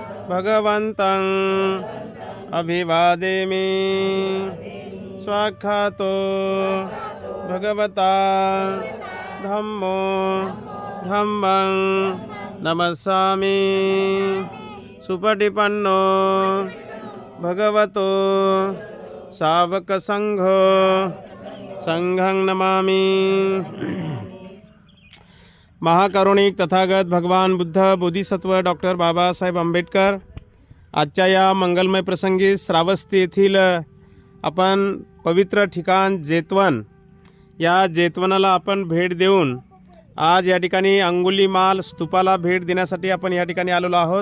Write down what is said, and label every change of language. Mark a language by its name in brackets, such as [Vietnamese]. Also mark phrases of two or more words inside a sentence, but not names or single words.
[Pali] भगवन्तं अभिवादेमि स्वाख्यातो भगवता धम्मो धम्मं नमस्सामि सुपटिपन्नो भगवतो सावकसंघो संघं नमामि। [Marathi] महाकरुणिक तथागत भगवान बुद्ध बोधिसत्व डॉक्टर बाबासाहेब आंबेडकर आजच्या या मंगलमय प्रसंगी श्रावस्ती येथील आपण पवित्र ठिकाण जेतवन या जेतवनाला आपण भेट देऊन आज या ठिकाणी अंगुलीमाल स्तूपाला भेट देण्यासाठी आपण या ठिकाणी आलेलो आहोत।